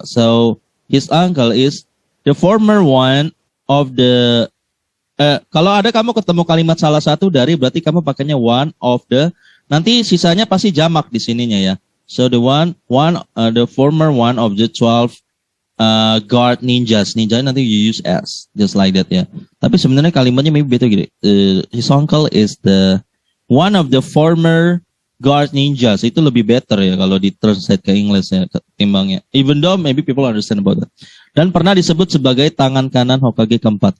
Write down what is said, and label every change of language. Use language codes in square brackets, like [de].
[en] So his uncle is the former one of the. [id] Kalau ada kamu ketemu kalimat salah satu dari, berarti kamu pakainya [en] one of the. [id] Nanti sisanya pasti jamak di sininya ya. [en] So the the former one of the 12 guard ninjas. Ninja nanti you use as, just like that ya. [id] Tapi sebenarnya kalimatnya [en] maybe better gini. His uncle is the one of the former guard ninjas. [id] Itu lebih better ya kalau di translate ke English ya ketimbangnya. [en] Even though maybe people understand about that. [id] Dan pernah disebut sebagai tangan kanan Hokage keempat.